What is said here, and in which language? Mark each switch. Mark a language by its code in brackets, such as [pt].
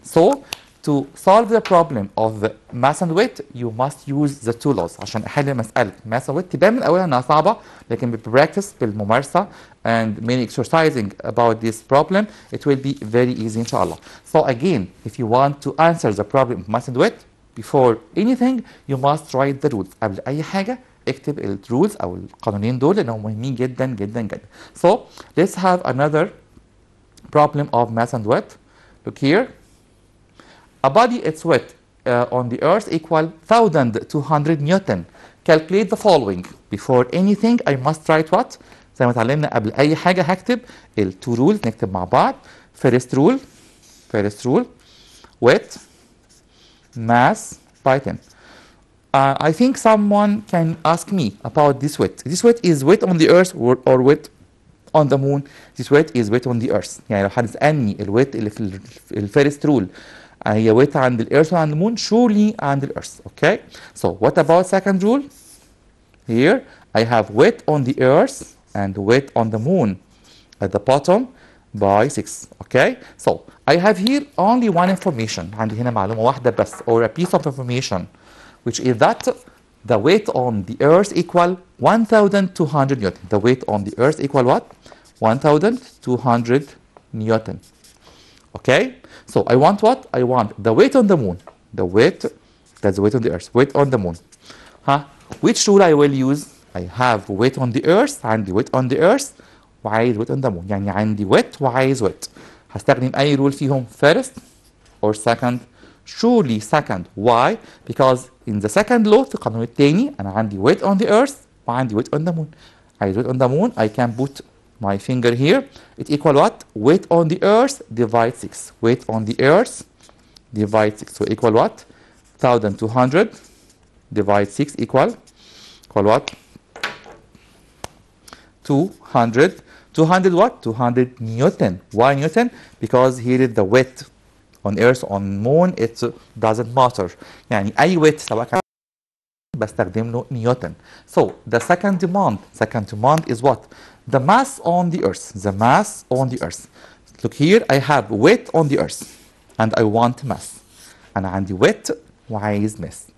[en] So to solve the problem of mass and weight, you must use the two laws. [ar] عشان أحل مسألة [en] mass and weight [ar] تبان من أولها إنها صعبة، لكن [en] بالpractice بالممارسة and many exercising about this problem, it will be very easy inshallah. So again, if you want to answer the problem of mass and weight, before anything, you must write the rules. [ar] قبل أي حاجة اكتب ال rules أو القانونين دول لأنهم مهمين جدا جدا جدا. [en] So let's have another problem of mass and weight. Look here. A body, its weight on the earth equal 1200 Newton. Calculate the following. Before anything, I must write what? [ar] زي ما اتعلمنا قبل أي حاجة هكتب ال two rules نكتب مع بعض. [en] First rule, weight, mass by 10. I think someone can ask me about this weight. This weight is weight on the earth or weight on the moon. This weight is weight on the earth. [ar] يعني لو حد سألني الويت اللي في الفيرست رول هي weight عند الإيرث وعند المون surely عند الإيرث. [en] Okay. So what about second rule? Here I have weight on the earth and weight on the moon at the bottom by 6. Okay. So I have here only one information. [ar] عندي هنا معلومة واحدة بس [en] or a piece of information which is that the weight on the earth equal 1200 Newton. The weight on the earth equal what? 1200 Newton. Okay? So I want what? I want the weight on the moon. The weight, that's the weight on the earth. Weight on the moon. Which rule I will use? I have weight on the earth, عندي weight on the earth وعايز weight on the moon. [ar] يعني عندي weight وعايز weight. هستخدم أي رول فيهم [en] first or second? Surely second. Why? Because in the second law [ar] في القانون الثاني أنا عندي [en] weight on the earth وعندي weight on the moon. عايز weight on the moon, I can put my finger here. It equal what? Weight on the earth divide 6. Weight on the earth divide 6. So equal what? 1200 divide 6 equal what? 200. 200 what? 200 Newton. Why Newton? Because here is the weight on earth, on moon, it doesn't matter. [ar] يعني أي weight سواء كان بستخدم له نيوتن. [en] So the second demand is what? The mass on the earth. The mass on the earth. Look here, I have weight on the earth and I want mass. [ar] أنا عندي weight وعايز mass.